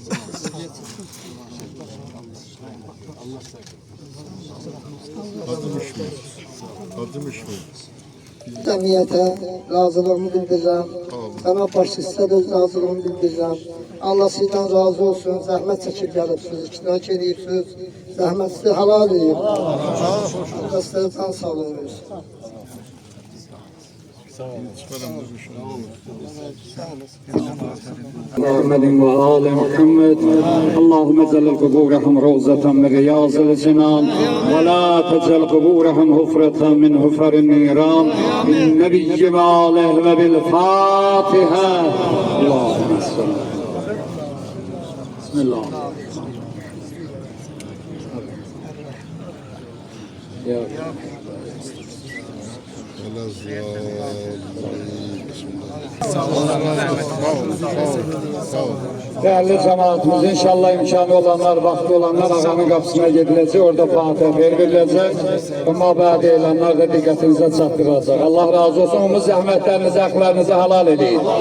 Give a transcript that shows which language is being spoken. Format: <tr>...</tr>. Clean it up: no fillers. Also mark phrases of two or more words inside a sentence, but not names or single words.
<az>Adım işmi? Cəmiyyətə razılığımı bildirirəm. Cənab başçısına da öz razılığımı bildirirəm. Allah sizdən razı olsun. Zəhmət çəkib gəlibsiniz, iştirak edirsiniz. Zəhmətinizi halal edin. Allah sizə can sağlığı versin.</az> <ar>محمد وآل محمد اللهم اجعل قبورهم روضة من رياض الجنان ولا تجعل قبورهم حفرة من حفر النيران بالنبي وآله وبالفاتحة اللهم صل بسم الله يا</ar> <tr>Değerli cemaatimiz, inşallah imkanı olanlar, vakti olanlar ağanın kapısına gidilecek, orada Fatih verilecek.</tr> <az>Ama bədi elanlar da diqqətinize çatdıracaq. Allah razı olsun, umuz zəhmətlərinizi, haqlarınızı halal edin.</az>